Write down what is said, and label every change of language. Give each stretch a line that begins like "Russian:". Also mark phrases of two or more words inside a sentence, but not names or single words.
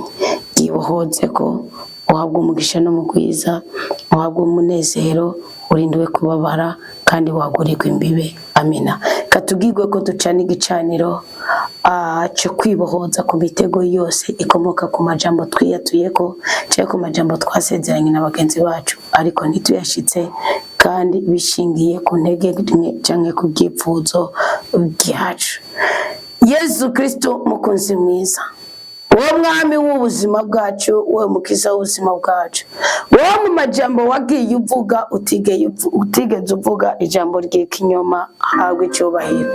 Rundi: Gibohoze ko uhabwa umugisha no mugwiza, uhabwa umunezero, urindiwe kubabara kandi wagurirwa imbibe. Amina. Katugirwe ko ducana igicaniro cyo kwibohoza ku mitego yose ikomoka ku majambo twiyatuyeko cyangwa ku majambo twasezeranye na bagenzi bacu ariko ntituyashitse, kandi bishingiye ku ntege nke cyangwa ku byipfuzo byacu. Yesu Kristo mukunzi mwiza, wowe mwami w'ubuzima bwacu, wowe mukiza w'ubuzima bwacu, wowe mu majambo wagiye uvuga utigeze uvuga ijambo ry'ikinyoma, habwe icyubahiro.